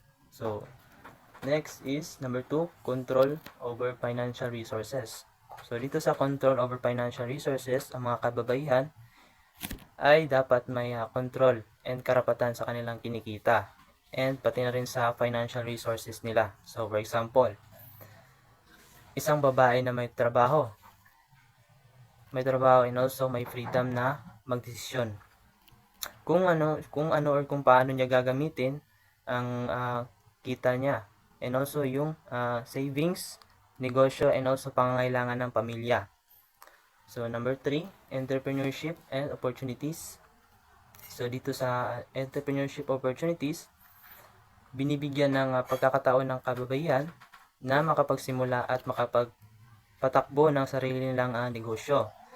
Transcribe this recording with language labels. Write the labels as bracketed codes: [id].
[en] So next is number 2, control over financial resources. [tl] So dito sa control over financial resources, ang mga kababaihan ay dapat may control and karapatan sa kanilang kinikita. and pati na rin sa financial resources nila. So for example, isang babae na may trabaho and also may freedom na magdesisyon kung ano or kung paano niya gagamitin ang kita niya, and also yung savings, negosyo, and also pangangailangan ng pamilya. [en] So number 3, entrepreneurship and opportunities. [tl] So dito sa entrepreneurship opportunities, binibigyan ng pagkakataon ng kababaihan na makapagsimula at makapagpatakbo ng sarili nilang negosyo.